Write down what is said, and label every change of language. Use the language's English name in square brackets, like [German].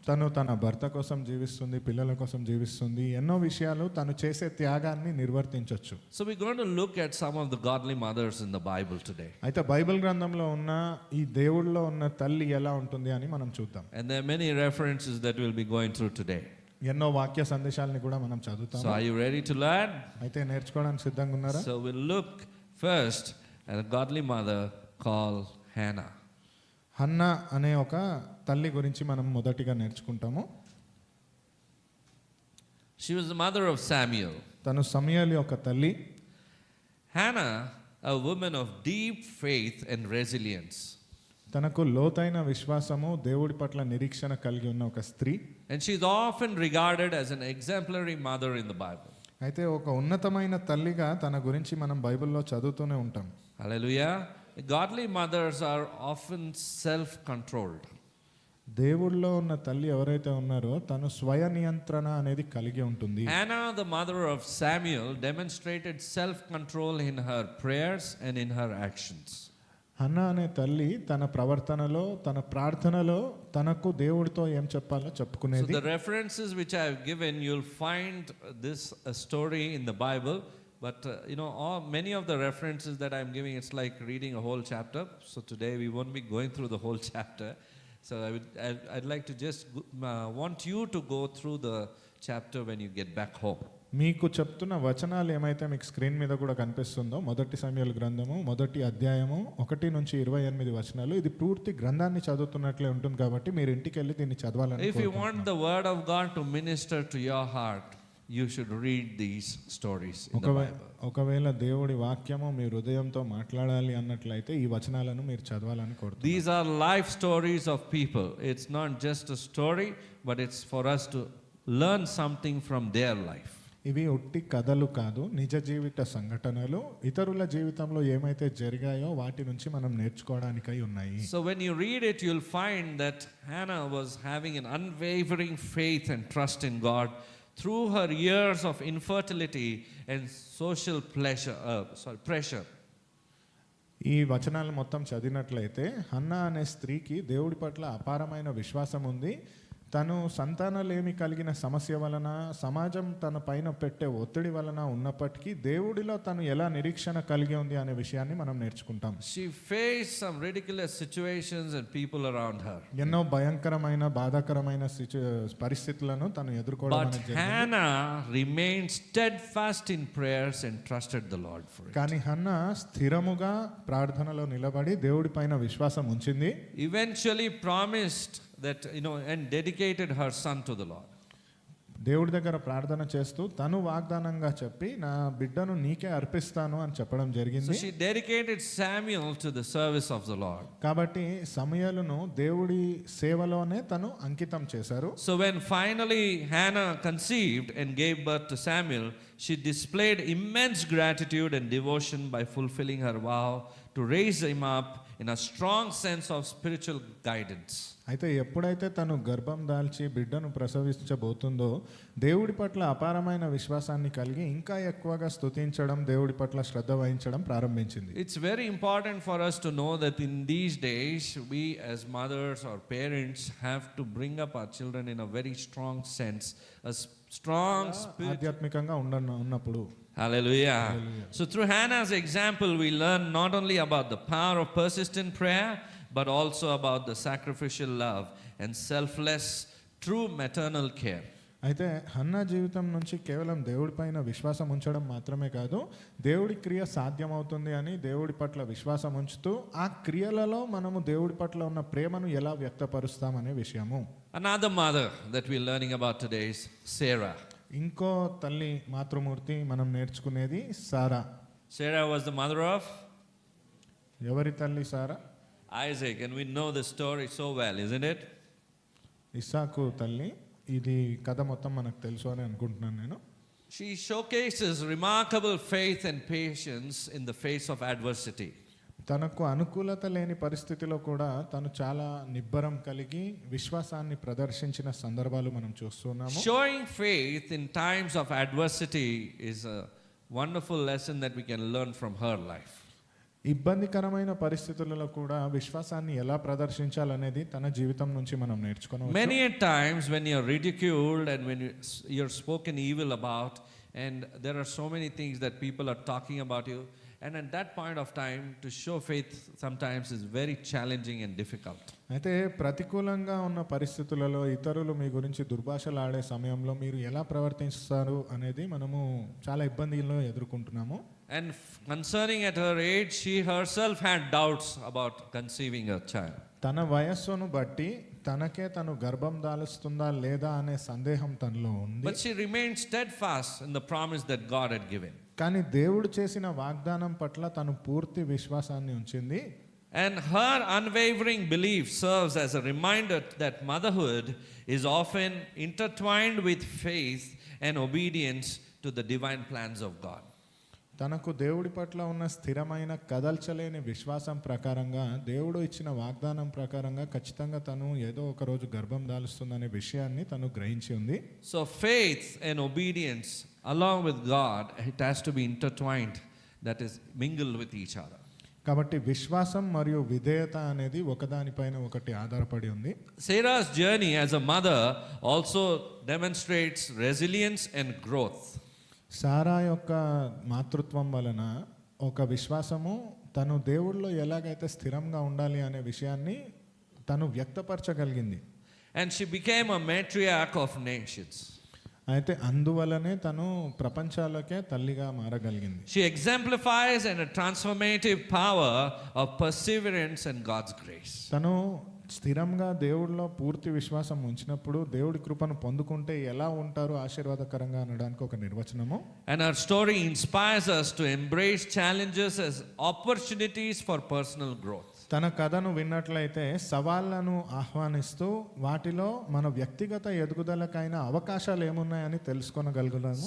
[Telugu] తను తన భర్త కోసం జీవిస్తుంది, పిల్లల కోసం జీవిస్తుంది, ఎన్నో విషయాలు తను చేసే త్యాగాన్ని నిర్వర్తించవచ్చు. [English] So we're going to look at some of the godly mothers in the Bible today. [Telugu] అయితే బైబిల్ గ్రంథంలో ఉన్న ఈ దేవుళ్ళలో ఉన్న తల్లి ఎలా ఉంటుంది అని మనం చూద్దాం. [English] And there are many references that we'll be going through today. [Telugu] ఎన్నో వాక్య సందేశాలని కూడా మనం చదువుతాం. [English] So are you ready to learn? [Telugu] అయితే నేర్చుకోవడానికి సిద్ధంగా ఉన్నారా? [English] So we'll look first at a godly mother called Hannah. [Telugu] Hannah అనే ఒక తల్లి గురించి మనం మొదటిగా నేర్చుకుంటాము. [English] She was the mother of Samuel. [Telugu] తను సమూయేలు యొక్క తల్లి. [English] Hannah, a woman of deep faith and resilience. [Telugu] తనకు లోతైన విశ్వాసము, దేవుడి పట్ల నిరీక్షణ కలిగి ఉన్న ఒక స్త్రీ. [English] And she's often regarded as an exemplary mother in the Bible. [Telugu] అయితే ఒక ఉన్నతమైన తల్లిగా తన గురించి మనం బైబిల్లో చదువుతూనే ఉంటాం. [English] Hallelujah. Godly mothers are often self-controlled. [Telugu] దేవుళ్ళలో ఉన్న తల్లి ఎవరైతే ఉన్నారో తను స్వయ నియంత్రణ అనేది కలిగి ఉంటుంది. [English] Hannah, the mother of Samuel, demonstrated self-control in her prayers and in her actions. [Telugu] Hannah అనే తల్లి తన ప్రవర్తనలో, తన ప్రార్థనలో తనకు దేవుడితో ఏం చెప్పాలో [English] So [Telugu] చెప్పుకునేది. [English] the references which I have given, you'll find this story in the Bible. But many of the references that I'm giving, it's like reading a whole chapter. So today we won't be going through the whole chapter. So I'd like to just want you to go through the chapter when you get back home. [Telugu] మీకు చెప్తున్న వచనాలు ఏమైతే మీకు screen మీద కూడా కనిపిస్తుందో, మొదటి సమూయేలు గ్రంథము మొదటి అధ్యాయము 1 నుంచి 28 వచనాలు, ఇది పూర్తి గ్రంథాన్ని చదువుతున్నట్లే ఉంటుంది కాబట్టి మీరు ఇంటికి వెళ్ళి దీన్ని చదవాలని [English] If you want the word of God to minister to your heart, you should read these stories in the Bible. [Telugu] ఒకవేళ దేవుడి వాక్యము మీ హృదయంతో మాట్లాడాలి అన్నట్లయితే ఈ వచనాలను మీరు చదవాలని కోరుతున్నాను. [English] These are life stories of people. It's not just a story, but it's for us to learn something from their life. [Telugu] ఇవి ఉట్టి కథలు కాదు, నిజ జీవిత సంఘటనలు, ఇతరుల జీవితంలో ఏమైతే జరిగాయో వాటి నుంచి మనం నేర్చుకోవడానికై ఉన్నాయి. [English] So when you read it, you'll find that Hannah was having an unwavering faith and trust in God through her years of infertility and social pressure. [Telugu] ఈ వచనాలు మొత్తం చదివినట్లయితే హన్నా అనే స్త్రీకి దేవుడి పట్ల అపారమైన విశ్వాసం ఉంది. తను సంతానలేమి కలిగిన సమస్య వలన, సమాజం తన పైన పెట్టే ఒత్తిడి వలన ఉన్నప్పటికీ దేవుడిలో తను ఎలా నిరీక్షణ కలిగి ఉంది అనే విషయాన్ని మనం నేర్చుకుంటాం. [English] She faced some ridiculous situations and people around her. [Telugu] ఎన్నో భయంకరమైన, బాధాకరమైన పరిస్థితులను తను ఎదుర్కోవడం [English] But [Telugu] అనేది జరిగింది. [English] Hannah remained steadfast in prayers and trusted the Lord for it. [Telugu] కానీ హన్నా స్థిరముగా ప్రార్థనలో నిలబడి దేవుడి పైన విశ్వాసం ఉంచింది. [English] Eventually promised that and dedicated her son to the Lord. [Telugu] దేవుడి దగ్గర ప్రార్థన చేస్తూ తను వాగ్దానంగా చెప్పి నా బిడ్డను నీకే అర్పిస్తాను అని చెప్పడం [English] So [Telugu] జరిగింది. [English] she dedicated Samuel to the service of the Lord. [Telugu] కాబట్టి సమూయేలును దేవుడి సేవలోనే తను అంకితం చేశారు. [English] So when finally Hannah conceived and gave birth to Samuel, she displayed immense gratitude and devotion by fulfilling her vow to raise him up in a strong sense of spiritual guidance. [Telugu] అయితే ఎప్పుడైతే తను గర్భం దాల్చి బిడ్డను ప్రసవించబోతుందో దేవుడి పట్ల అపారమైన విశ్వాసాన్ని కలిగి ఇంకా ఎక్కువగా స్తుతించడం, దేవుడి పట్ల శ్రద్ధ వహించడం ప్రారంభించింది. [English] It's very important for us to know that in these days we as mothers or parents have to bring up our children in a very strong sense, a strong spirit. [Telugu] ఆధ్యాత్మికంగా ఉన్నప్పుడు. [English] Hallelujah. So through Hannah's example, we learn not only about the power of persistent prayer, but also about the sacrificial love and selfless, true maternal care. [Telugu] అయితే Hannah జీవితం నుంచి కేవలం దేవుడి పైన విశ్వాసం ఉంచడం మాత్రమే కాదు, దేవుడి క్రియ సాధ్యమవుతుంది అని దేవుడి పట్ల విశ్వాసం ఉంచుతూ ఆ క్రియలలో మనము దేవుడి పట్ల ఉన్న ప్రేమను ఎలా వ్యక్తపరుస్తామనే విషయము. [English] Another mother that we're learning about today is Sarah. [Telugu] ఇంకో తల్లి మాతృమూర్తి మనం నేర్చుకునేది సారా. [English] Sarah was the mother of [Telugu] ఎవరి తల్లి సారా? [English] Isaac, and we know the story so well, isn't it? [Telugu] ఇస్సాకు తల్లి. ఇది కథ మొత్తం మనకు తెలుసు అని అనుకుంటున్నాను నేను. [English] She showcases remarkable faith and patience in the face of adversity. [Telugu] తనకు అనుకూలత లేని పరిస్థితిలో కూడా తను చాలా నిబ్బరం కలిగి విశ్వాసాన్ని ప్రదర్శించిన సందర్భాలు మనం చూస్తున్నాము. [English] Showing faith in times of adversity is wonderful lesson that we can learn from her life. [Telugu] ఇబ్బందికరమైన పరిస్థితులలో కూడా విశ్వాసాన్ని ఎలా ప్రదర్శించాలనేది తన జీవితం నుంచి మనం నేర్చుకోవచ్చు. [English] Many a times when you're ridiculed and when you're spoken evil about, and there are so many things that people are talking about you, and at that point of time to show faith sometimes is very challenging and difficult. [Telugu] అయితే ప్రతికూలంగా ఉన్న పరిస్థితులలో ఇతరులు మీ గురించి దుర్భాషలాడే సమయంలో మీరు ఎలా ప్రవర్తిస్తారు అనేది మనము చాలా ఇబ్బందులను ఎదుర్కొంటున్నాము. [English] And concerning at her age, she herself had doubts about conceiving a child. [Telugu] తన వయస్సును బట్టి తనకే తను గర్భం దాలుస్తుందా లేదా అనే సందేహం తనలో ఉంది. [English] But she remained steadfast in the promise that God had given. [Telugu] కానీ దేవుడు చేసిన వాగ్దానం పట్ల తను పూర్తి విశ్వాసాన్ని ఉంచింది. [English] And her unwavering belief serves as a reminder that motherhood is often intertwined with faith and obedience to the divine plans of God. [Telugu] తనకు దేవుడి పట్ల ఉన్న స్థిరమైన కదల్చలేని విశ్వాసం ప్రకారంగా దేవుడు ఇచ్చిన వాగ్దానం ప్రకారంగా ఖచ్చితంగా తను ఏదో ఒక రోజు గర్భం దాలుస్తుందనే విషయాన్ని తను గ్రహించి ఉంది. [English] So faith and obedience along with God, it has to be intertwined, that is mingled with each other. [Telugu] కాబట్టి విశ్వాసం మరియు విధేయత అనేది ఒకదానిపైన ఒకటి ఆధారపడి ఉంది. [English] Sarah's journey as a mother also demonstrates resilience and growth. [Telugu] సారా యొక్క మాతృత్వం వలన ఒక విశ్వాసము తను దేవుళ్ళలో ఎలాగైతే స్థిరంగా ఉండాలి అనే విషయాన్ని తను వ్యక్తపరచగలిగింది. [English] And she became a matriarch of nations. [Telugu] అయితే అందువలనే తను ప్రపంచాలకే తల్లిగా మారగలిగింది. [English] She exemplifies a transformative power of perseverance and God's grace. [Telugu] తను స్థిరంగా దేవుడిలో పూర్తి విశ్వాసం ఉంచినప్పుడు దేవుడి కృపను పొందుకుంటే ఎలా ఉంటారు ఆశీర్వాదకరంగా అనడానికి ఒక నిర్వచనము. [English] And our story inspires us to embrace challenges as opportunities for personal growth. [Telugu] తన కథను విన్నట్లయితే సవాళ్లను ఆహ్వానిస్తూ వాటిలో మన వ్యక్తిగత ఎదుగుదలకైన అవకాశాలు ఏమున్నాయని తెలుసుకోగలుగుతాము.